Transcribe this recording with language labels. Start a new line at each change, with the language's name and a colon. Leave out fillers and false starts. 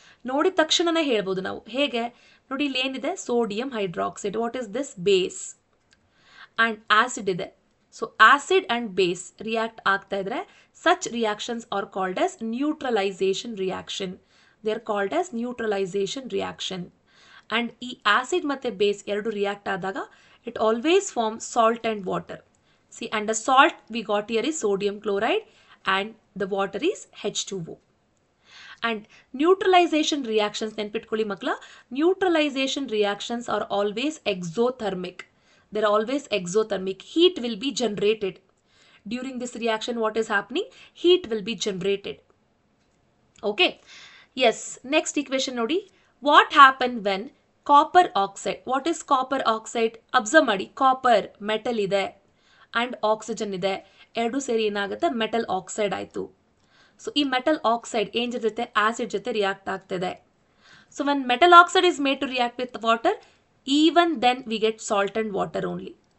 Kannada: ನೋಡಿದ ತಕ್ಷಣನೇ ಹೇಳ್ಬೋದು ನಾವು. ಹೇಗೆ ನೋಡಿ, ಇಲ್ಲಿ ಏನಿದೆ, sodium hydroxide.
English: What is this?
Kannada: Base. And acid ಇದೆ.
English: so acid and base react
Kannada: ಆಗ್ತಾ ಇದ್ರೆ
English: Such reactions are called as neutralisation reaction. They are called as neutralisation reaction. And
Kannada: ಈ ಆಸಿಡ್ ಮತ್ತು ಬೇಸ್ ಎರಡು ರಿಯಾಕ್ಟ್ ಆದಾಗ
English: it always forms salt and water. See, and the salt we got here is sodium chloride and the water is H2O. And neutralization reactions,
Kannada: ನೆನ್ಪಿಟ್ಕೊಳ್ಳಿ ಮಕ್ಕಳ,
English: neutralization reactions are always exothermic. They are always exothermic. Heat will be generated. During this reaction, what is happening? Heat will be generated. Okay. Yes, next equation nodi. What happened when copper oxide. What is copper oxide?
Kannada: Observe ಮಾಡಿ, copper metal ಇದೆ and oxygen ಇದೆ, ಎರಡು ಸೇರಿ ಏನಾಗುತ್ತೆ metal oxide ಆಯಿತು. So ಈ metal oxide ಏನ್ ಜೊತೆ ಆಸಿಡ್ ಜೊತೆ ರಿಯಾಕ್ಟ್ ಆಗ್ತಿದೆ.
English: So when metal oxide is made to react with water, even then we get salt and water only.